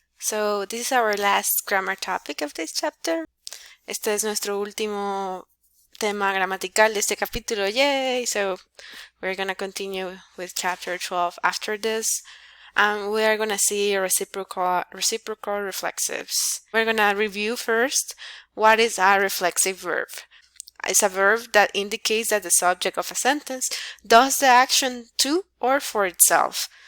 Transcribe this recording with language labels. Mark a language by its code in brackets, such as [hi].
[en] So this is our last grammar topic of this chapter. [es] Este es nuestro último tema gramatical de este capítulo. [en] Yay! So we're gonna continue with chapter 12 after this. We are gonna see reciprocal reflexives. We're gonna review first what is a reflexive verb. It's a verb that indicates that the subject of a sentence does the action to or for itself.